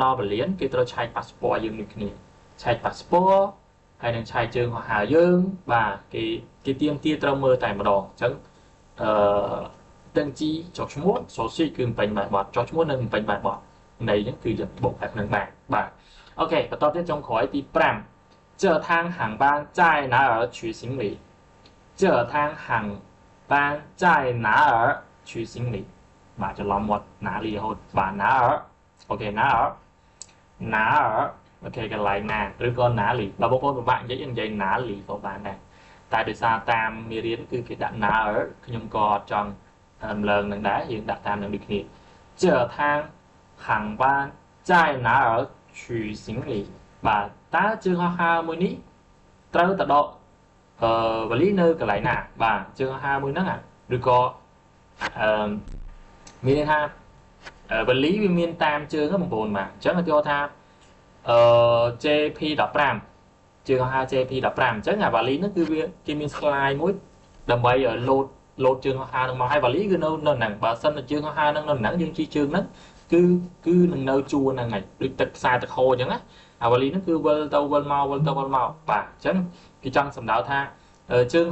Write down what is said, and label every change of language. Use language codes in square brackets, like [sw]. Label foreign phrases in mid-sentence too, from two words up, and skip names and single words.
[km] ដល់ពលានគេត្រូវឆែកប៉ាសពតយើងដូចគ្នាឆែកប៉ាសពតហើយនឹងឆែកជើងហោះហើរយើងបាទគេទៀមទាត្រូវមើលតែម្ដងអញ្ចឹង登机ចុះឈ្មោះសូស៊ីគឺបំពេញបែបបទចុះឈ្មោះ និងបំពេញបែបបទន័យហ្នឹងគឺយើងបុកបែបហ្នឹងបានបាទអូខេបន្តទៀតចុងក្រោយទី 5 [zh] 这趟航班在哪儿取行李这趟航班在哪儿取行李 [km] បាទច្រឡំមាត់ណាលីរហូតបាទណាអអូខេណាអអូខេក ន្លែងណាឬក៏ណាលីបើបងប្អូនពិបាកនិយាយណាលីក៏បានដែរតែដោយសារតាមមេរៀនគឺគេដាក់ណាខ្ញុំក៏អត់ចង់រំលងនឹងដែរយើងដាក់តាមនឹងដូចគ្នា [zh] 这趟航班在哪儿取行李 [km] បាទតើជើងហោះហើរមួយនេះត្រូវទៅដកវ៉ាលីនៅកន្លែងណាបាទជើងហោះហើរមួយហ្នឹងឬក៏ មានន័យថាវ៉ាលីវាមានតាមជើងហ្នឹងបងប្អូនបាទអញ្ចឹងគេថាJP15 ជើងហោះហើរ JP15 អញ្ចឹងអាវ៉ាលីហ្នឹងគឺវាគេមាន slide មួយដើម្បីលោតជើងហោះហើរហ្នឹងមកហើយវ៉ាលីគឺនៅហ្នឹងបើសិនតែជើងហោះហើរហ្នឹងនៅហ្នឹងយើងជិះជើងហ្នឹងគឺនឹងនៅជួរហ្នឹងហើយដូចទឹកខ្សែទឹកហូរអញ្ចឹងណាអាវ៉ាលីហ្នឹងគឺវិលទៅវិលមកបាទអញ្ចឹងគេចង់សំដៅថាជើង